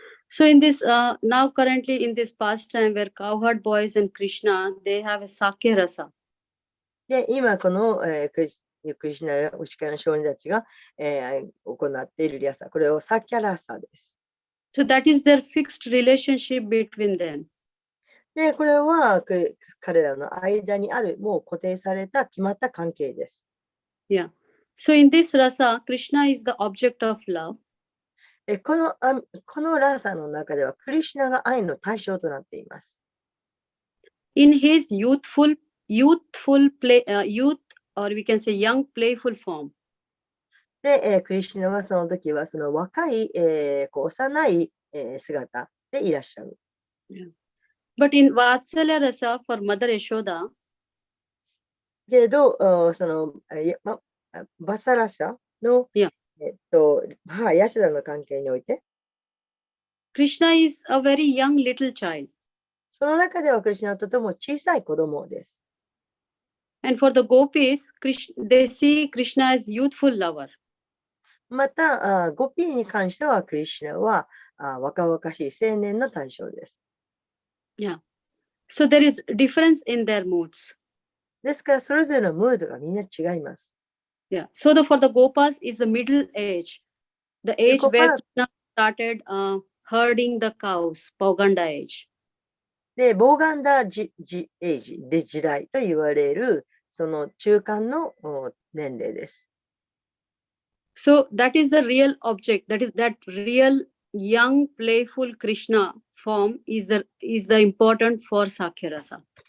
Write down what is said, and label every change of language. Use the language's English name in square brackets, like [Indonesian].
[English] So in this, now currently in this pastime where cowherd boys and Krishna, they have a Sakya rasa. [Japanese] で、今この、クリシュナや牛飼いの少年たちが、行っているリアサ、これをサキャラサです。 [English] So that is their fixed relationship between them. [Japanese] で、これは彼らの間にあるもう固定された決まった関係です。 [English] Yeah. So in this rasa, Krishna is the object of love. [Japanese] このラサの中ではクリシュナが愛の対象となっています。 [English] In his youthful play, youth, or we can say young playful form. [Japanese] で、クリシュナはその時はその若い、幼い、姿、でいらっしゃる。 [English] But in Vatsalya Rasa for Mother Yashoda, [Japanese] けど、その、バサラシャの、いや母、ヤシダの関係において、 [English] Krishna is a very young little child. [Japanese] その中ではクリシュナはとても小さい子供です。 [English] And for the gopis, they see Krishna as youthful lover. [Japanese] また、ゴピーに関してはクリシュナは若々しい青年の対象です。 [English] Yeah. So there is difference in their moods. [Japanese] ですから、それぞれのムードがみんな違います。 [English] Yeah. So for the gopas is the middle age, the age where Krishna started herding the cows, Pauganda age. [Japanese] で、ボーガンダエイジで時代と言われる、その中間の年齢です。 [English] So that is the real object. That is that real young playful Krishna form is the important for Sakya Rasa.